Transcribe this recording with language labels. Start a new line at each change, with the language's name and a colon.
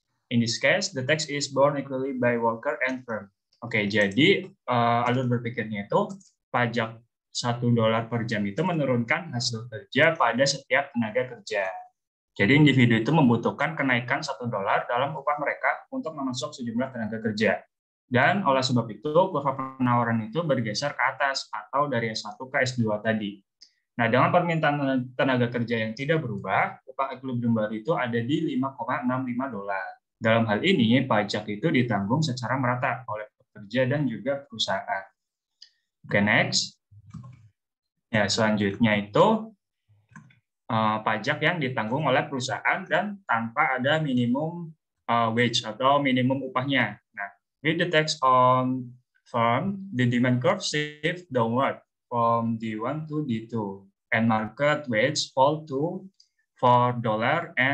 English: In this case, the tax is borne equally by worker and firm.
Indonesian: Oke, jadi alur berpikirnya itu pajak $1 per jam itu menurunkan hasil kerja pada setiap tenaga kerja. Jadi individu itu membutuhkan kenaikan $1 dalam upah mereka untuk memasok sejumlah tenaga kerja. Dan oleh sebab itu, kurva penawaran itu bergeser ke atas atau dari S1 ke S2 tadi. Nah, dengan permintaan tenaga kerja yang tidak berubah, upah equilibrium baru itu ada di $5,65. Dalam hal ini, pajak itu ditanggung secara merata oleh pekerja dan juga perusahaan. Oke, next. Ya, selanjutnya itu pajak yang ditanggung oleh perusahaan dan tanpa ada minimum wage atau minimum upahnya.
English: Nah, with the tax on firm, the demand curve shift downward from D1 to D2, and market wage fall to $4.65.